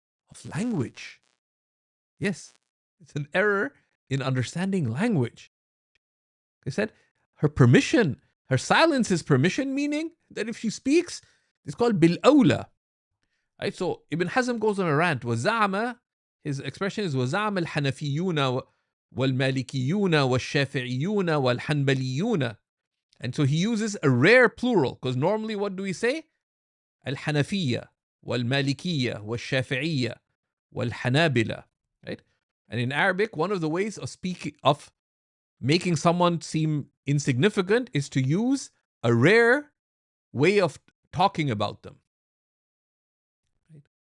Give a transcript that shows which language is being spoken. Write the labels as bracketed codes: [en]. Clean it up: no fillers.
[en] Of language. Yes, it's an error in understanding language. They said her permission, her silence is permission, meaning that if she speaks, it's called bil awla. Right? So Ibn Hazm goes on a rant. [ar] وَزَعَمَ, [en] his expression is [ar] وَزَعَمَ الْحَنَفِيُّونَ وَالْمَالِكِيُّونَ وَالشَّافِعِيُّونَ وَالْحَنْبَلِيُّونَ. [en] And so he uses a rare plural, because normally what do we say? Al-Hanafiyya, wal-Malikiyya, wal-Shafi'iyya, wal-Hanabila. Right? And in Arabic, one of the ways of making someone seem insignificant is to use a rare way of talking about them. Right?